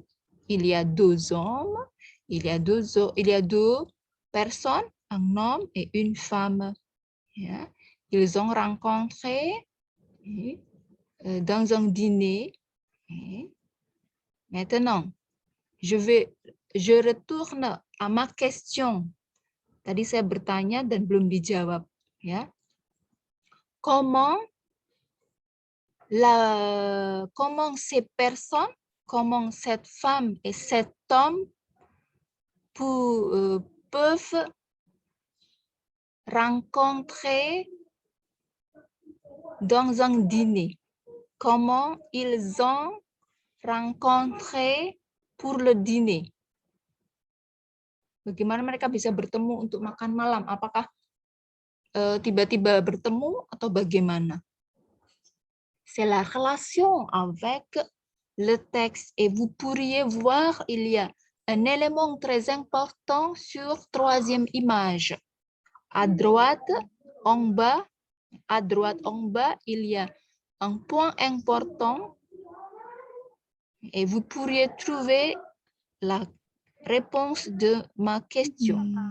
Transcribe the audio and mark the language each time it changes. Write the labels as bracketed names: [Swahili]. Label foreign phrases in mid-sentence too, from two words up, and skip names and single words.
[French] Il y a deux hommes, il y a deux personnes, un homme et une femme. Yeah. Ils ont rencontré dans un dîner. Maintenant, je retourne à ma question. [Indonesian] Tadi saya bertanya dan belum dijawab. Ya. [French] Comment ces personnes, comment cette femme et cet homme peuvent rencontrer dans un dîner. Comment ils ont rencontré pour le dîner. [Indonesian] Bagaimana mereka bisa bertemu untuk makan malam? Apakah tiba-tiba bertemu atau bagaimana? [French] C'est la relation avec le texte. Et vous pourriez voir, il y a un élément très important sur troisième image. À droite, en bas, il y a un point important et vous pourriez trouver la réponse de ma question.